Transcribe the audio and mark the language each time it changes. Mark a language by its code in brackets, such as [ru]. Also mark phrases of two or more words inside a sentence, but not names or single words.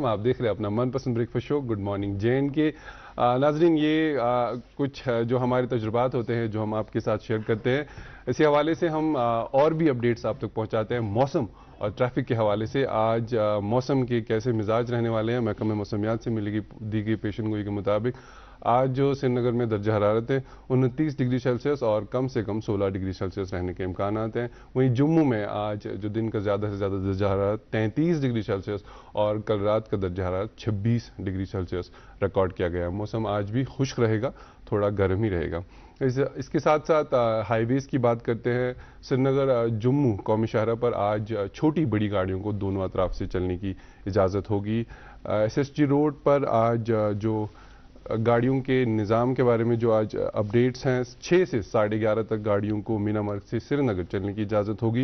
[ur] آپ دیکھ رہے ہیں اپنا من پسند بریک فاسٹ شو گڈ مارننگ جین کے. ناظرین، یہ کچھ جو ہمارے تجربات ہوتے ہیں جو ہم آپ کے ساتھ شیئر کرتے ہیں، اسی حوالے سے ہم اور بھی اپڈیٹس آپ تک پہنچاتے ہیں موسم اور ٹریفک کے حوالے سے. آج موسم کے کیسے مزاج رہنے والے ہیں، محکمہ موسمیات سے ملے گی دی گئی پیشن گوئی کے مطابق آج جو سری نگر میں درجہ حرارت ہے 29 ڈگری سیلسیس اور کم سے کم 16 ڈگری سیلسیس رہنے کے امکانات ہیں. وہیں جموں میں آج جو دن کا زیادہ سے زیادہ درجہ حرارت 33 ڈگری سیلسیس اور کل رات کا درجہ حرارت 26 ڈگری سیلسیس ریکارڈ کیا گیا. موسم آج بھی خشک رہے گا، تھوڑا گرم ہی رہے گا. اس کے ساتھ ساتھ ہائی ویز کی بات کرتے ہیں. سری نگر جموں قومی شاہراہ پر آج چھوٹی بڑی گاڑیوں کو دونوں اطراف سے چلنے کی اجازت ہوگی. ایس ایس ٹی روڈ پر آج جو گاڑیوں کے نظام کے بارے میں جو آج اپڈیٹس ہیں، 6 سے 11:30 تک گاڑیوں کو مینا مارگ سے سری نگر چلنے کی اجازت ہوگی.